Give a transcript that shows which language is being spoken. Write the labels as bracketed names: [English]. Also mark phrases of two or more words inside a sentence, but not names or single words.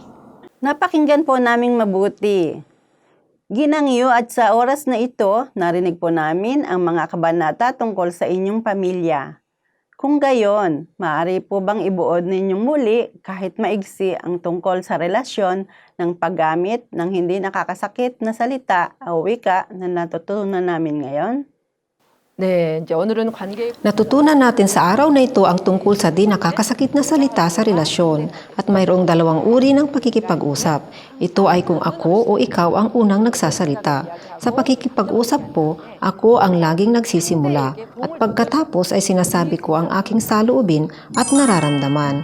[Filipino] Napakinggan po naming mabuti. Ginangyo at sa oras na ito, narinig po namin ang mga kabanata tungkol sa inyong pamilya. Kung gayon, maaari po bang ibuod ninyong muli kahit maigsi ang tungkol sa relasyon ng paggamit ng hindi nakakasakit na salita o wika na natutunan namin ngayon? [Korean] 네, 이제 오늘은 관계 [Filipino] Natutunan natin sa araw na ito ang tungkol sa di nakakasakit na salita sa relasyon at mayroong dalawang uri ng pakikipag-usap. Ito ay kung ako o ikaw ang unang nagsasalita. Sa pakikipag-usap po, ako ang laging nagsisimula at pagkatapos ay sinasabi ko ang aking saloobin at nararamdaman.